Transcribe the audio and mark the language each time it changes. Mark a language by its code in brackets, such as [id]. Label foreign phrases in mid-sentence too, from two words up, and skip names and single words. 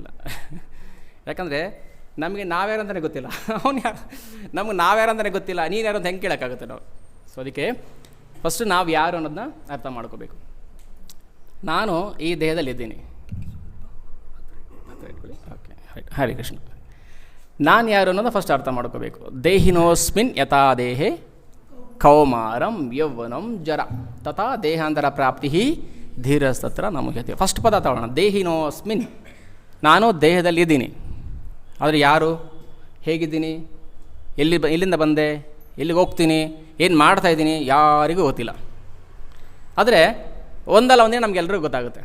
[kn] ಯಾಕಂದರೆ ನಮಗೆ ನಾವ್ಯಾರಂತಲೇ ಗೊತ್ತಿಲ್ಲ, ಅವನು ಯಾರು, ನಮಗೆ ನಾವ್ಯಾರಂತಲೇ ಗೊತ್ತಿಲ್ಲ, ನೀನು ಯಾರು ಅಂತ ಹೆಂಗೆ ಕೇಳೋಕ್ಕಾಗುತ್ತೆ ನಾವು? ಸೊ ಅದಕ್ಕೆ ಫಸ್ಟು ನಾವು ಯಾರು ಅನ್ನೋದನ್ನ ಅರ್ಥ ಮಾಡ್ಕೋಬೇಕು. ನಾನು ಈ ದೇಹದಲ್ಲಿದ್ದೀನಿ. ಓಕೆ, ಹರೇ ಕೃಷ್ಣ. ನಾನು ಯಾರು ಅನ್ನೋದು ಫಸ್ಟ್ ಅರ್ಥ ಮಾಡ್ಕೋಬೇಕು. [sa] ದೇಹಿನೋಸ್ಮಿನ್ ಯಥಾ ದೇಹೆ ಕೌಮಾರಂ ಯೌವನಂ ಜರ ತಥಾ ದೇಹಾಂತರ ಪ್ರಾಪ್ತಿ ಧೀರಸ್ತತ್ರ ನಮುಹ್ಯತೆ. [kn] ಫಸ್ಟ್ ಪದ ತಗೊಳ್ಳೋಣ. ದೇಹಿನೋಸ್ಮಿನ್, ನಾನು ದೇಹದಲ್ಲಿದ್ದೀನಿ. ಆದರೆ ಯಾರು, ಹೇಗಿದ್ದೀನಿ, ಎಲ್ಲಿಂದ ಬಂದೆ, ಎಲ್ಲಿಗೆ ಹೋಗ್ತೀನಿ, ಏನು ಮಾಡ್ತಾಯಿದ್ದೀನಿ ಯಾರಿಗೂ ಗೊತ್ತಿಲ್ಲ. ಆದರೆ ಒಂದಲ್ಲ ಒಂದಿನ ನಮಗೆಲ್ಲರಿಗೂ ಗೊತ್ತಾಗುತ್ತೆ.